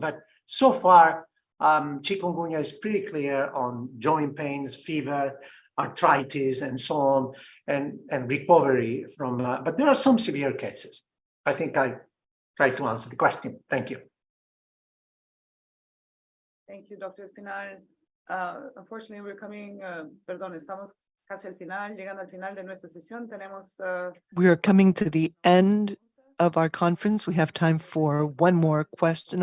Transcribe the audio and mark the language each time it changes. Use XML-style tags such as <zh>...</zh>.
<en>But so far, chikungunya is pretty clear on joint pains, fever, arthritis, and so on, and recovery from, but there are some severe cases. I think I tried to answer the question. Thank you. Thank you, Dr. Espinal. Unfortunately, we're coming,</en> <es>estamos casi al final, llegando al final de nuestra sesión. Tenemos.</es> <en>We are coming to the end of our conference. We have time for one more question.</en>